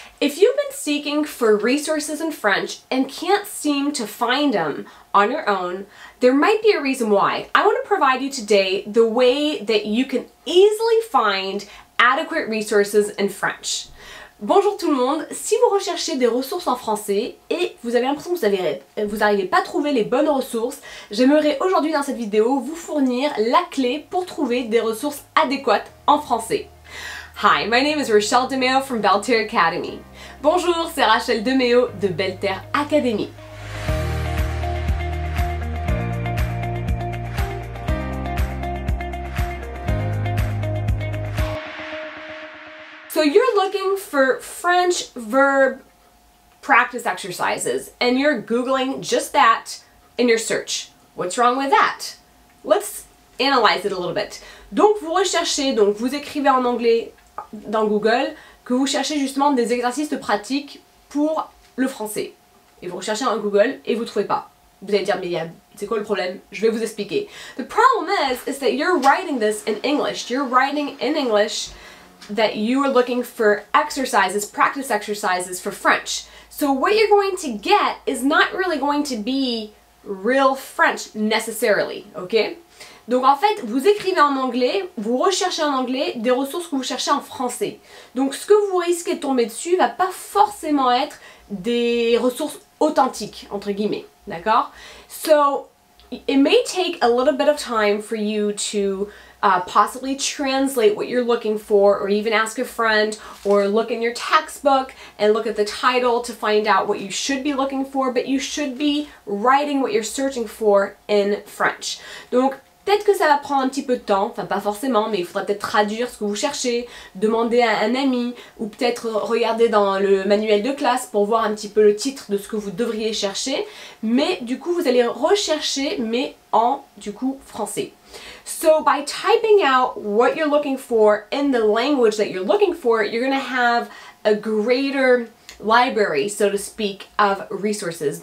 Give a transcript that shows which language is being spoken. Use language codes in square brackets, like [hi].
[en] If you've been seeking for resources in French and can't seem to find them on your own, there might be a reason why. I want to provide you today the way that you can easily find adequate resources in French. [fr] Bonjour tout le monde, si vous recherchez des ressources en français et vous avez l'impression que vous n'arrivez pas à trouver les bonnes ressources, j'aimerais aujourd'hui dans cette vidéo vous fournir la clé pour trouver des ressources adéquates en français. [en] Hi, my name is Rachelle DeMeo from Belle Terre Academy. [fr] Bonjour, c'est Rachel DeMeo de Belle Terre Academy. [en] So you're looking for French verb practice exercises and you're Googling just that in your search. What's wrong with that? Let's analyze it a little bit. [fr] Donc vous recherchez, donc vous écrivez en anglais dans Google que vous cherchez justement des exercices de pratique pour le français. Et vous recherchez en Google et vous ne trouvez pas. Vous allez dire, mais c'est quoi le problème? Je vais vous expliquer. [en] The problem is that you're writing this in English. You're writing in English that you are looking for exercises, practice exercises for French. So what you're going to get is not really going to be real French necessarily, okay? [fr] Donc en fait, vous écrivez en anglais, vous recherchez en anglais des ressources que vous cherchez en français. Donc ce que vous risquez de tomber dessus va pas forcément être des ressources authentiques, entre guillemets, d'accord? [en] So it may take a little bit of time for you to possibly translate what you're looking for, or even ask a friend, or look in your textbook and look at the title to find out what you should be looking for, but you should be writing what you're searching for in French. [fr] Donc, peut-être que ça va prendre un petit peu de temps, enfin pas forcément, mais il faudra peut-être traduire ce que vous cherchez, demander à un ami, ou peut-être regarder dans le manuel de classe pour voir un petit peu le titre de ce que vous devriez chercher, mais du coup vous allez rechercher, mais en du coup français. [en] So by typing out what you're looking for in the language that you're looking for, you're going to have a greater library, so to speak, of resources.